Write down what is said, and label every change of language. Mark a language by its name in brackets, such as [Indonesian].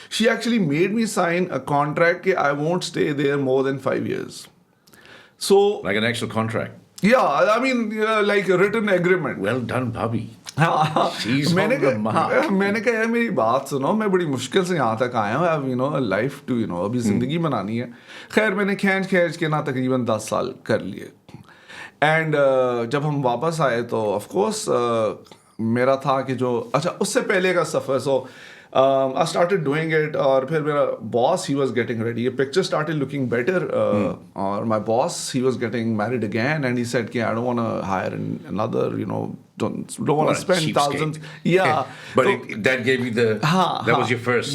[English] She actually made me sign a contract [Hindi] कि [English] I won't stay there more than 5 years. So Like an actual contract. yeah, I mean like a written agreement. Well done, Bobby. [Hindi] हाँ, मैंने कहा यार मेरी बात सुनो, मैं बड़ी मुश्किल से यहाँ तक आया हूँ. अब [English] life टू [Hindi] अभी ज़िंदगी बनानी है. खैर मैंने खींच के ना तकरीबन 10 साल कर लिए. एंड जब हम वापस आए तो [English] of course [Hindi] मेरा था कि जो अच्छा उससे पहले का सफ़र. [English] so I started doing it [Hindi] और फिर मेरा [English] boss he was getting ready. A picture started looking better [Hindi] और [English] my boss he was getting married again and he said कि I don't want to hire another don't want to spend thousands. Yeah. But that gave you the that was your first.